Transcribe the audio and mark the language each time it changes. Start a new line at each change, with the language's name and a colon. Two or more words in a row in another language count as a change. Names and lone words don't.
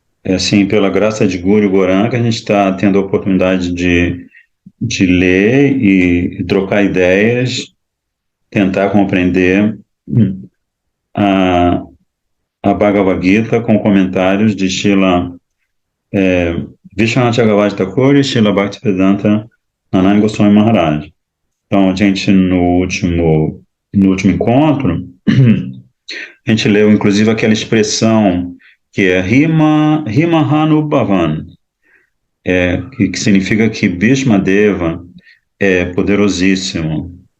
Portuguese: é assim, pela graça de Guru Goranga, a gente está tendo a oportunidade de ler e trocar ideias, tentar compreender a, a Bhagavad Gita com comentários de Srila Vishwanath Chakravarti Thakur e Srila Bhaktivedanta Narayana Goswami Maharaj. Então, a gente, no último encontro, a gente leu, inclusive, aquela expressão que é Rima Hanubhavan, que significa que Bhishma Deva é poderosíssimo.